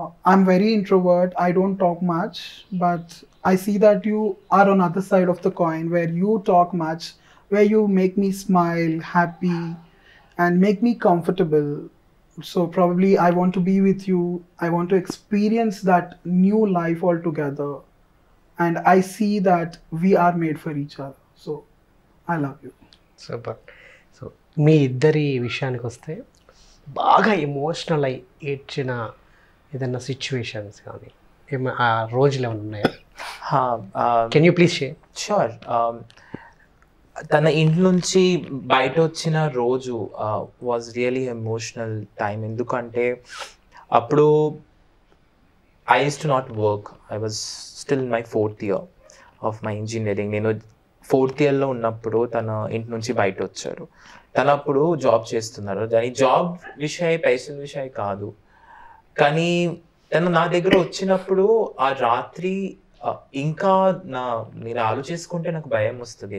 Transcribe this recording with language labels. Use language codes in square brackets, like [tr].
[en] I'm very introvert. I don't talk much, but I see that you are on other side of the coin where you talk much, where you make me smile, happy, and make me comfortable. So probably I want to be with you. I want to experience that new life altogether. And I see that we are made for each other. So I love you. Super. [te] So మీ ఇద్దరి విషయానికి వస్తే బాగా emotional అయి ఏడ్చిన ఏదన్నా situations కానీ ఆ రోజులు ఏమైనా ఉన్నాయా? [en] Can you please share? Sure. [te] తన ఇంటి నుంచి బయట వచ్చిన రోజు వాజ్ రియలీ ఎమోషనల్ టైం. [en] ఎందుకంటే అప్పుడు I used to not work. I was still in my 4th year of my engineering. [te] నేను 4th yearలో ఉన్నప్పుడు తన ఇంటి నుంచి బయట వచ్చారు. తను అప్పుడు జాబ్ చేస్తున్నారు. దాని జాబ్ విషయ పైసల విషయ కాదు, కానీ తను నా దగ్గర వచ్చినప్పుడు ఆ రాత్రి ఇంకా నేను ఆలోచించుకుంటే నాకు భయం వస్తుంది.